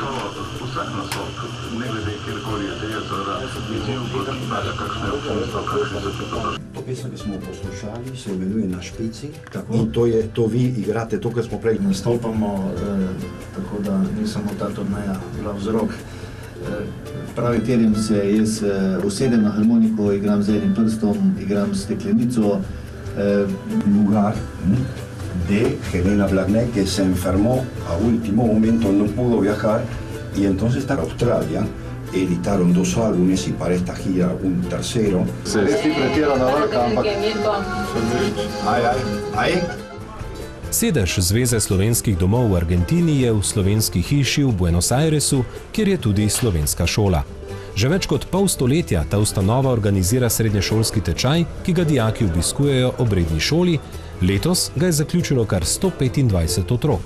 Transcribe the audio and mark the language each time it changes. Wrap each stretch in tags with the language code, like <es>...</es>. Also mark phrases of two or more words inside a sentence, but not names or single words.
<sl>To pesem, ki smo poslušali, se imenuje Na špici. In to vi igrate, to, kar smo prej nastopamo, tako da ni samo ta turneja bila vzrok. Pravi teden se jaz usedem na harmoniko, igram z enim prstom, igram steklenico.</sl> <es>Lugar de Helena Blagne, que se enfermó a último momento, no pudo viajar, y entonces está en Australia. Editaron 2 álbumes y para esta gira un tercero.</es> <sl>Sedež Zveze slovenskih domov v Argentini je v slovenski hiši v Buenos Airesu, kjer je tudi slovenska šola. Že več kot pol stoletja ta ustanova organizira srednješolski tečaj, ki ga dijaki obiskujejo ob redni šoli, letos ga je zaključilo kar 125 otrok.</sl>